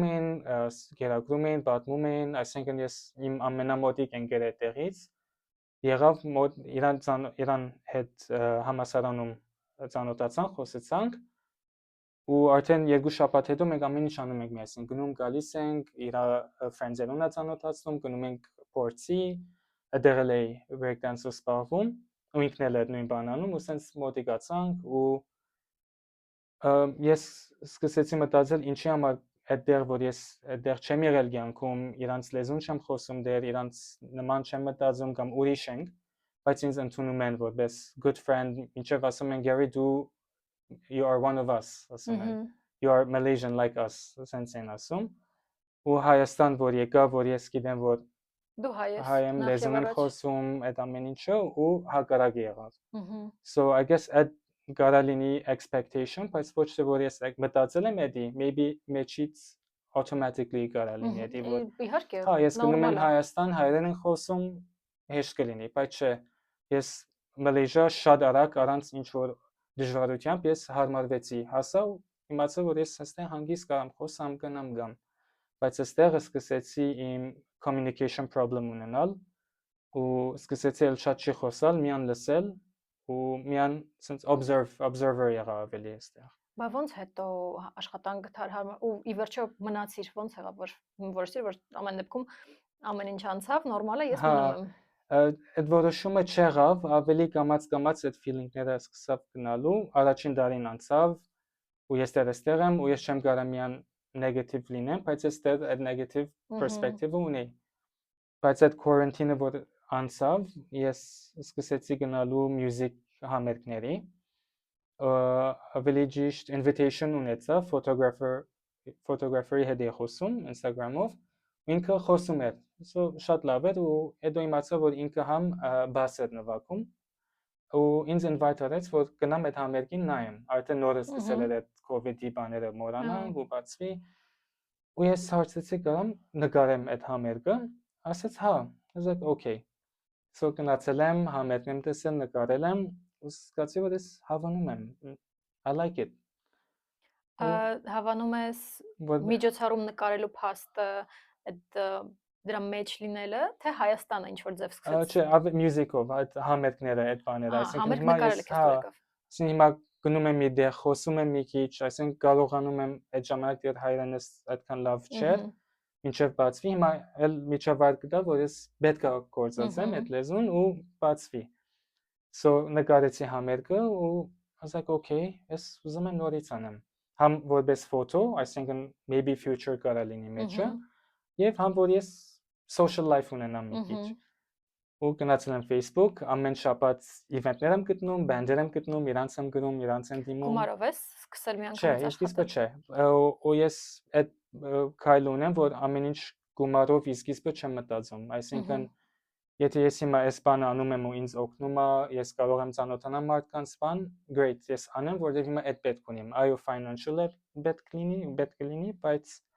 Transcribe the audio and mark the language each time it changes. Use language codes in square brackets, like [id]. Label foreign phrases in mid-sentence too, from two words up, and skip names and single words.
[hy] էին, գերակրում էին, պատմում էին, այսինքն ես իմ ամենամոտիկ ընկերը այդտեղից եղավ մոտ իրան հետ համասարանում ծանոթացանք, խոսեցանք ու արդեն 2 շաբաթ հետո մենք ամեն ինչ անում ենք միասին, գնում գալիս ենք, իր friends-երուն ծանոթացնում, գնում ենք փորձի, այդտեղ էլ էի breakdance-ով զբաղվում ու ինքն էլ այդ նույն բանն անում ու սենց մոտիկացանք ու ես սկսեցի մտածել ինչի համար այդտեղ որ ես այդտեղ չեմ եղել կյանքում, իրանց լեզուն չեմ խոսում դեռ, իրանց նման չեմ մտածում կամ ուրիշ ենք, բայց ինձ ընդունում են որպես [en] good friend, [hy] ինչեւ ասում են [en] Gary դու you are one of us, [hy] ասում են, [en] you are Malaysian like us, [hy] սենց են ասում, ու Հայաստան որ եկա, որ ես գիտեմ որ դու հայ եմ, լեզուն եմ խոսում, այդ ամեն ինչը ու հակառակ եղավ։ [en] So I guess [hy] այդ կարա լինի expectation, բայց ոչ թե որ ես մտածել եմ էդի, maybe մեջից automatically կարա լինի էդի, որ իհարկե, հա, ես գնում եմ Հայաստան, հայերեն են խոսում, հեշտ կլինի, բայց չէ, ես Մալեզիա շատ արագ առանց ինչ որ դժվարությամբ ես հարմարվեցի, հասա ու իմացա որ ես այստեղ հանգիստ կարամ խոսամ, գնամ գամ, բայց այստեղ սկսեցի իմ [en] communication problem [hy] ունենալ ու սկսեցի էլ շատ չի խոսալ, միան լսել ու միան [en] sense observer [hy] եղա ավելի այստեղ։ Բա ոնց հետո աշխատանք գտար հարմար ու ի վերջո մնացիր, ոնց եղավ որ որոշիր որ ամեն դեպքում ամեն ինչ անցավ, նորմալ է, ես մնում եմ։ Այդ որոշումը չեղավ, ավելի կամաց այդ feeling-ները սկսավ գնալու, առաջին տարին անցավ ու ես դեռ այստեղ եմ ու ես չեմ կարող միան negative լինեմ, բայց ես դեռ այդ [en] negative perspective-ը [hy] ունեի։ Բայց այդ quarantine-ը որ անցավ, ես սկսեցի գնալու music համերգների, ավելի ճիշտ invitation ունեցա photographer-ի հետ էի խոսում Instagram-ով, ինքը խոսում էր, շատ լավ էր ու հետո իմացա որ ինքը համ բաս էր նվագում ու ինձ invite արեց որ գնամ այդ համերգին նայեմ, արդեն նորը սկսել էր այդ COVID-ի բաները մոռանալ ու բացվի ու ես հարցրեցի կարամ նկարեմ այդ համերգը, ասեց հա, ասաց okay։ So գնացել եմ, համերգ եմ տեսել, նկարել եմ, ու զգացի որ ես հավանում եմ, [en] I like it։ [hy] Հավանում ես միջոցառում նկարելու փաստը այդ դրա մեջ լինելը, թե Հայաստանը ինչ որ ձև սկսեց։ Չէ, music-ով, այդ համերգները, այդ բաները, այսինքն հիմա ես հիմա գնում եմ մի դեղ, խոսում եմ մի քիչ, այսինքն կարողանում եմ այդ ժամանակ դեռ հայերենս այդքան լավ չէր, մինչև բացվի, հիմա էլ միջավայր կտա, որ ես պետք է գործածեմ այդ լեզուն ու բացվի։ So նկարեցի համերգը ու ասաք okay, ես ուզում եմ նորից անեմ։ Համ որպես ֆոտո, այսինքն [en] maybe future [hy] կարա լինի մեջը, եւ համ որ ես [en] social life [hy] ունենամ մի քիչ։ Ու գնացել եմ Facebook, ամեն շաբաթ event-ներ եմ գտնում, band-եր եմ գտնում, իրանց եմ գրում, իրանց եմ դիմում։ Գումարով ես սկսել մի անգամ աշխատել։ Չէ, իսկիսպը չէ։ Ու ես այդ քայլը ունեմ, որ ամեն ինչ գումարով իսկիսպը չեմ մտածում, այսինքն եթե ես հիմա այս բանը անում եմ ու ինձ օգնում է, ես կարող եմ ծանոթանալ մարդկանց բան, great, ես անեմ, որովհետև հիմա այդ պետք ունեմ։ Այո, financial-ը պետք լինի, բայց